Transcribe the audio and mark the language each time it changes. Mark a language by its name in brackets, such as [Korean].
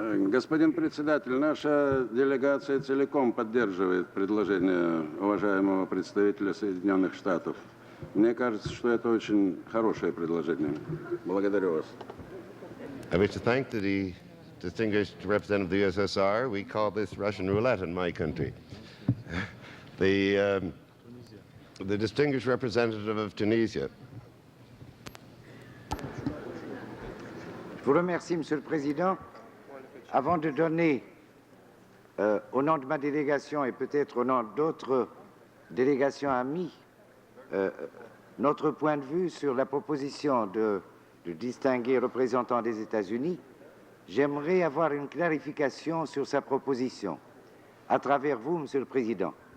[Russian] Господин председатель, наша делегация целиком поддерживает предложение уважаемого представителя Соединенных Штатов. Мне кажется, что это очень хорошее предложение. Благодарю вас. [English] I wish to thank the distinguished representative of the USSR. We call this Russian roulette in my country. The distinguished representative of Tunisia. [French] Je vous remercie, Monsieur le Président. Avant de donner, au nom de ma délégation et peut-être au nom d'autres délégations amies, notre point de vue sur la proposition du distingué représentant des États-Unis, j'aimerais avoir une clarification sur sa proposition, à travers vous, Monsieur le Président.